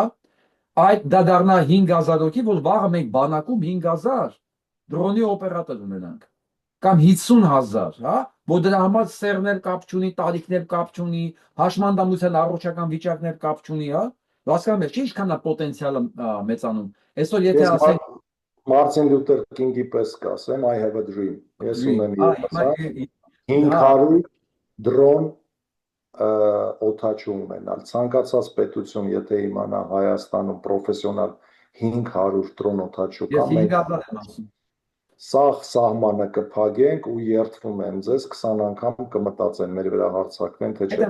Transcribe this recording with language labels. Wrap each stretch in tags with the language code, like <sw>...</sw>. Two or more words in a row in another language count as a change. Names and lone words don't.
<hy>Այդ դա դառնա 5000 հոգի, որ վաղը մենք բանակում 5000 դրոնի օպերատոր ունենանք կամ 50000, հա, որ դրա համար սերներ կապ չունի, տարիքներ կապ չունի, հաշմանդամության առողջական վիճակներ կապ չունի, հա, հասկանում ես, չի ինչքան է պոտենցիալը մեծանում։ Այսօր եթե ասենք Մարտին Լյութեր Կինգի պես կասեմ,</hy> <en>I have a dream։</en> <hy>Ես ունեմ երազանք 500 դրոն օդաչու ունենալ։ Ցանկացած պետություն, եթե իմանա Հայաստանում պրոֆեսիոնալ 500 դրոն օդաչու կա, մենք սաղ սահմանը կփակենք ու երթվում եմ ձեզ 20 անգամ կմտածեն մեր վրա հարցակվեն թե չէ։</hy>